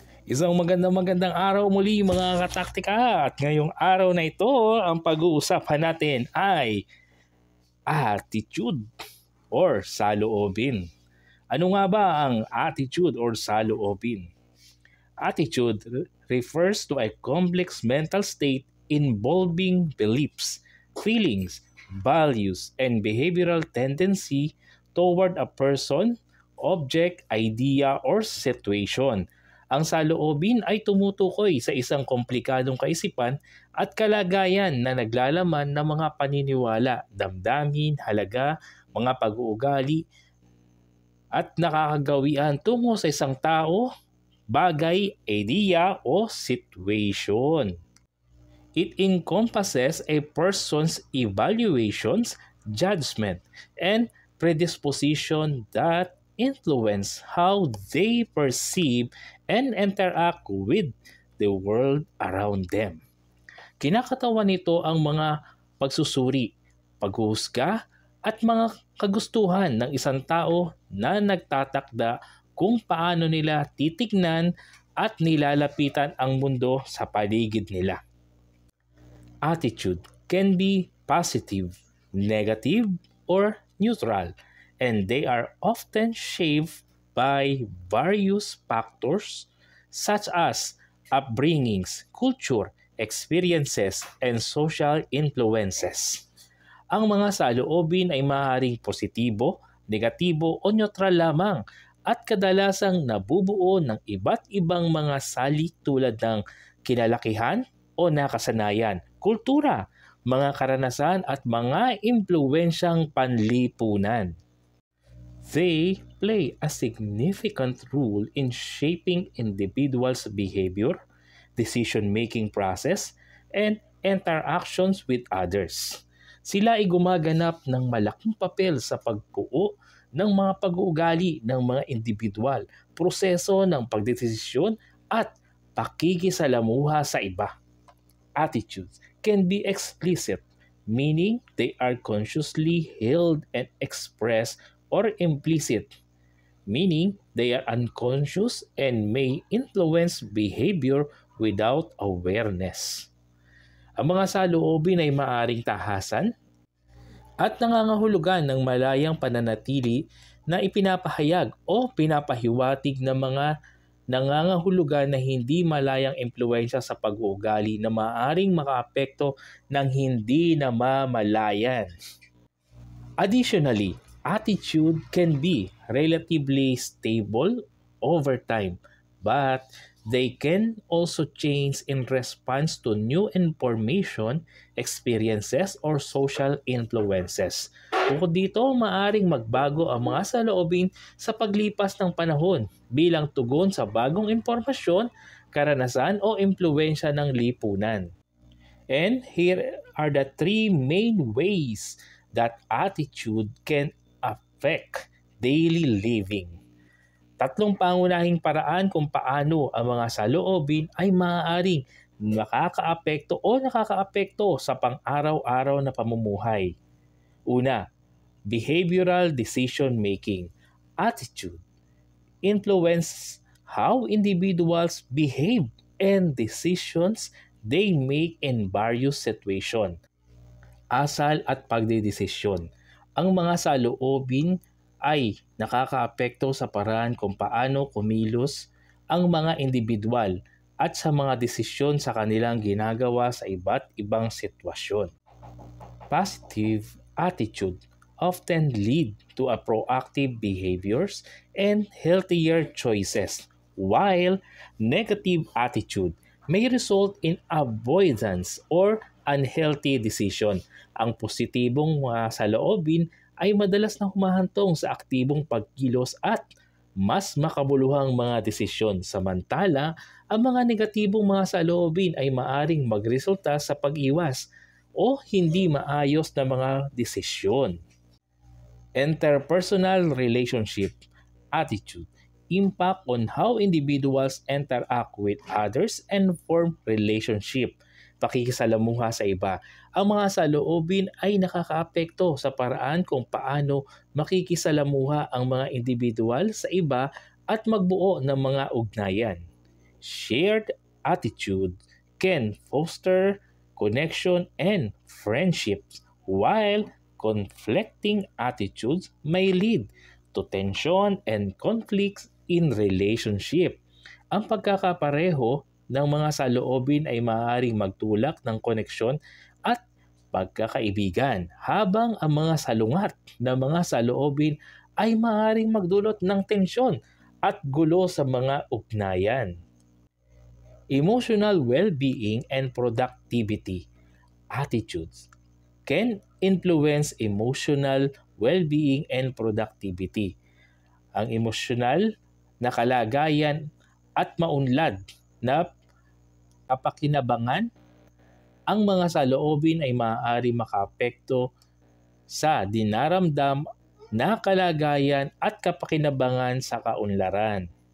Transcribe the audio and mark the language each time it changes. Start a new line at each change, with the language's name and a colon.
Filipino: Isang magandang araw muli mga kataktika, at ngayong araw na ito ang pag-uusapan natin ay attitude or saloobin. Ano nga ba ang attitude or saloobin?
English: Attitude refers to a complex mental state involving beliefs, feelings, values, and behavioral tendency toward a person, object, idea, or situation.
Filipino: Ang saloobin ay tumutukoy sa isang komplikadong kaisipan at kalagayan na naglalaman ng mga paniniwala, damdamin, halaga, mga pag-uugali, at nakakagawian tungo sa isang tao, bagay, idea, o situation.
English: It encompasses a person's evaluations, judgment, and predisposition that influence how they perceive and interact with the world around them.
Filipino: Kinakatawan nito ang mga pagsusuri, paghuhusga, at mga kagustuhan ng isang tao na nagtatakda kung paano nila titignan at nilalapitan ang mundo sa paligid nila.
English: Attitude can be positive, negative, or neutral, and they are often shaped by various factors such as upbringings, culture, experiences, and social influences.
Filipino: Ang mga saloobin ay maaaring positibo, negatibo, o neutral lamang at kadalasang nabubuo ng iba't ibang mga salik tulad ng kinalakihan o nakasanayan, kultura, mga karanasan at mga impluwensyang panlipunan.
English: They play a significant role in shaping individuals' behavior, decision-making process, and interactions with others.
Filipino: Sila ay gumaganap ng malaking papel sa pagbuo ng mga pag-uugali ng mga individual, proseso ng pagdedesisyon at pakikisalamuha sa iba.
English: Attitudes can be explicit, meaning they are consciously held and expressed, or implicit, meaning they are unconscious and may influence behavior without awareness.
Filipino: Ang mga saloobin ay maaaring tahasan at nangangahulugan ng malayang pananatili na ipinapahayag o pinapahiwatig ng mga nangangahulugan na hindi malayang impluwensya sa pag-uugali na maaaring makaapekto ng hindi namamalayan.
English: Additionally, attitude can be relatively stable over time, but they can also change in response to new information, experiences, or social influences.
Filipino: Bukod dito, maaaring magbago ang mga saloobin sa paglipas ng panahon bilang tugon sa bagong impormasyon, karanasan o impluwensya ng lipunan.
English: And here are the three main ways that attitude can affect daily living.
Filipino: Tatlong pangunahing paraan kung paano ang mga saloobin ay maaaring nakakaapekto o nakakaapekto sa pang-araw-araw na pamumuhay. Una,
English: behavioral decision making. Attitude influences how individuals behave and decisions they make in various situations.
Filipino: Asal at pagdedesisyon. Ang mga saloobin ay nakakaapekto sa paraan kung paano kumilos ang mga individual at sa mga desisyon sa kanilang ginagawa sa iba't ibang sitwasyon.
English: Positive attitude often lead to a proactive behaviors and healthier choices, while negative attitude may result in avoidance or unhealthy decision.
Filipino: Ang positibong mga saloobin ay madalas na humahantong sa aktibong pagkilos at mas makabuluhang mga desisyon. Samantala, ang mga negatibong mga saloobin ay maaring magresulta sa pag-iwas o hindi maayos na mga desisyon.
English: Interpersonal relationship attitude impact on how individuals interact with others and form relationship.
Filipino: Pakikisalamuha sa iba. Ang mga saloobin ay nakakaapekto sa paraan kung paano makikisalamuha ang mga individual sa iba at magbuo ng mga ugnayan.
English: Shared attitude can foster connection and friendships, while conflicting attitudes may lead to tension and conflicts in relationship.
Filipino: Ang pagkakapareho ng mga saloobin ay maaaring magtulak ng koneksyon at pagkakaibigan, habang ang mga salungat ng mga saloobin ay maaaring magdulot ng tensyon at gulo sa mga ugnayan.
English: Emotional well-being and productivity attitudes can influence emotional well-being and productivity.
Filipino: Ang emosyonal na kalagayan at maunlad na kapakinabangan, ang mga saloobin ay maaari makaapekto sa dinaramdam na kalagayan at kapakinabangan sa kaunlaran.